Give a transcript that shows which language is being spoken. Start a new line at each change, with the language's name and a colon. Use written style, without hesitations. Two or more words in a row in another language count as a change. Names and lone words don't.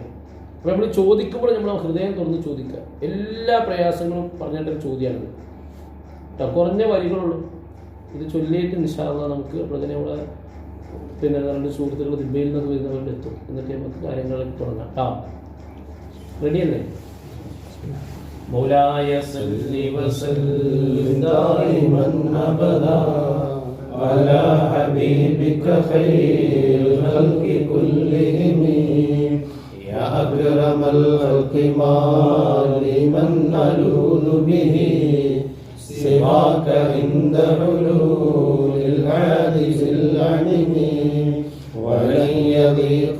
Malayalam: അപ്പോൾ നമ്മൾ ചോദിക്കുമ്പോൾ നമ്മൾ ഹൃദയം തുറന്ന് ചോദിക്കുക. എല്ലാ പ്രയാസങ്ങളും പറഞ്ഞിട്ടൊരു ചോദ്യമാണിത്. കുറഞ്ഞ വരികളുള്ളൂ. ഇത് ചൊല്ലിയിട്ട്
Arabic: إن شاء الله
Malayalam: നമുക്ക് അപ്പോൾ തന്നെ നമ്മുടെ 2 സുഹൃത്തുക്കൾ ദിബയിൽ നിന്ന് വരുന്നവരുടെ എത്തും. എന്നിട്ട് നമുക്ക് കാര്യങ്ങളൊക്കെ തുടങ്ങാം. റെഡിയല്ലേ?
Arabic: مولاي صل وسلم دائما أبدا على حبيبك خير الخلق كلهم يا أكرم الخلق ما لمن ألوذ به سواك عند حلول الحادث العلم ولن يضيق